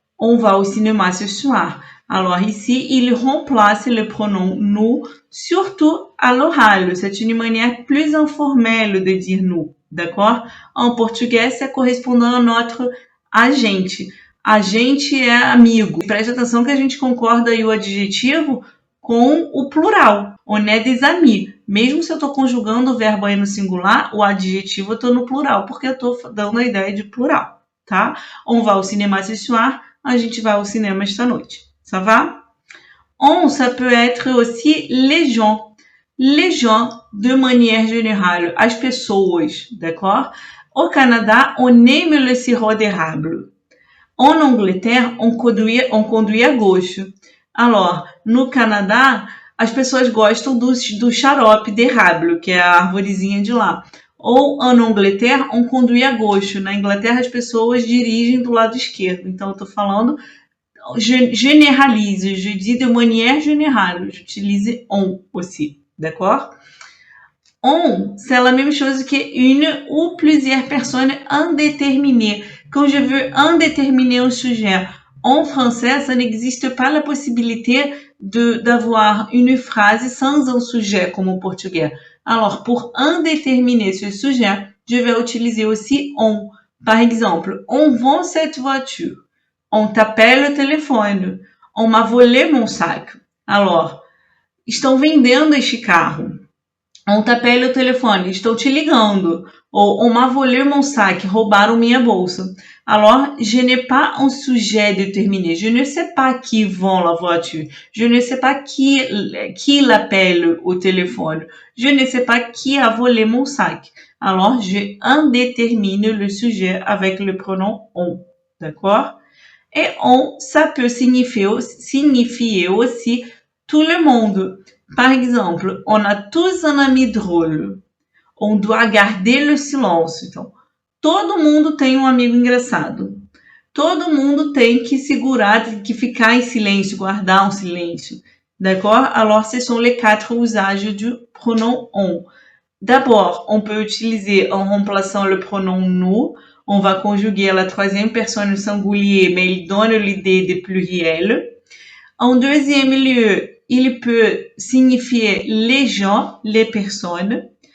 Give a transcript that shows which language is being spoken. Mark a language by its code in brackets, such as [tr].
[fr] On va au cinéma ce soir. Alors ici, il remplace le pronom nous, surtout à l'oral. C'est une manière plus informelle de dire nous, d'accord? En português, c'est correspondant à notre [pt] a gente. A gente é amigo. Preste atenção que a gente concorda aí o adjetivo com o plural. [fr] On est des amis. [pt] Mesmo se eu estou conjugando o verbo aí no singular, o adjetivo eu estou no plural, porque eu estou dando a ideia de plural, tá? [fr] On va au cinéma ce soir, [pt] a gente vai ao cinema esta noite. [fr] Ça va? On, ça peut être aussi les gens. Les gens, de manière générale, [pt] as pessoas, [fr] d'accord? Au Canada, on aime le sirop d'érable. En Angleterre, on conduit à gauche. [pt] Alors, no Canadá, as pessoas gostam do xarope d'érable, que é a arvorezinha de lá. [fr] Ou, en Angleterre, on conduit à gauche. [pt] Na Inglaterra, as pessoas dirigem do lado esquerdo. Então, eu estou falando, généralise. [fr] Je dis de manière générale. J'utilise on aussi. D'accord? On, c'est la même chose que une ou plusieurs personnes indéterminées. Quand je veux indéterminer un sujet en français, ça n'existe pas la possibilité d'avoir une phrase sans un sujet comme au portugais. Alors, pour indéterminer ce sujet, je vais utiliser aussi on. Par exemple, on vend cette voiture. On t'appelle [pt] o telefone. [fr] On m'a volé mon sac. [pt] Alors, estão vendendo este carro. [fr] On t'appelle o telefone, [pt] estou te ligando. [fr] Ou on m'a volé mon sac, [pt] roubaram minha bolsa. [fr] Alors, je n'ai pas un sujet déterminé. Je ne sais pas qui vend la voiture. Je ne sais pas qui l'appelle au téléphone. Je ne sais pas qui a volé mon sac. Alors, je indétermine le sujet avec le pronom on. D'accord? Et on, ça peut signifier aussi tout le monde. Par exemple, on a tous un ami drôle. On doit garder le silence. [pt] Então, todo mundo tem um amigo engraçado. Todo mundo tem que segurar, tem que ficar em silêncio, guardar um silêncio. [fr] D'accord? Alors, ce sont les 4 usages du pronom on. D'abord, on peut utiliser en remplaçant le pronom nous. On va conjuguer la 3e personne singulier, mais il donne l'idée de pluriel. En deuxième lieu, il peut signifier les gens, les personnes.